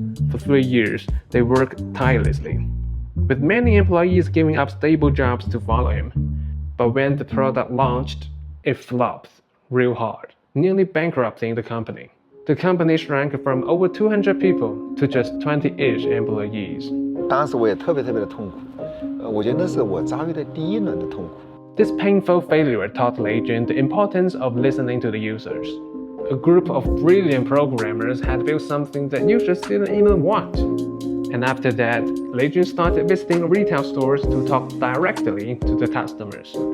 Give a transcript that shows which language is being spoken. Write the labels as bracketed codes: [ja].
[en] For 3 years, they worked tirelessly, with many employees giving up stable jobs to follow him. But when the product launched, it flopped real hard, nearly bankrupting the company. The company shrank from over 200 people to just 20-ish employees. [zh] 当时我也特别的痛苦，我觉得那是我遭遇的第一轮的痛苦。 [en] This painful failure taught Lei Jun the importance of listening to the users. A group of brilliant programmers had built something that users didn't even want. And after that, Lei Jun started visiting retail stores to talk directly to the customers.